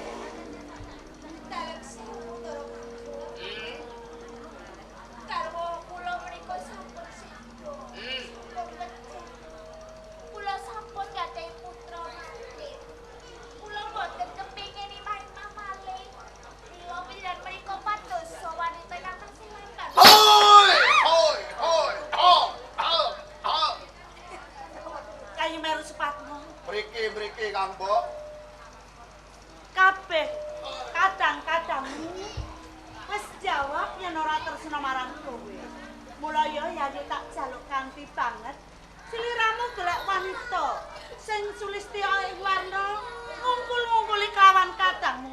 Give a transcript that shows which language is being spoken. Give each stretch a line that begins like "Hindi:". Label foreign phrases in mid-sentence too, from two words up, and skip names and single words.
Javanese: garwa kula menika sampun sida. Kula sampun gadhahi putra malih. Kula boten kepengin imah-imah malih. Mila piran menika padosa wanita ingkang kasilangan. Hoi! Hoi! Hoi! Hoi! Hoi! Yai Meru sepatmu. Mriki Kang Mbok. Kabeh kadang-kadangmu wis jawab yen ora tresna marang kowe. Mula ya Yai tak jaluk kanthi banget sliramu golek wanita sing sulistya warna ngumpul-ngumpuli kawan kadangmu.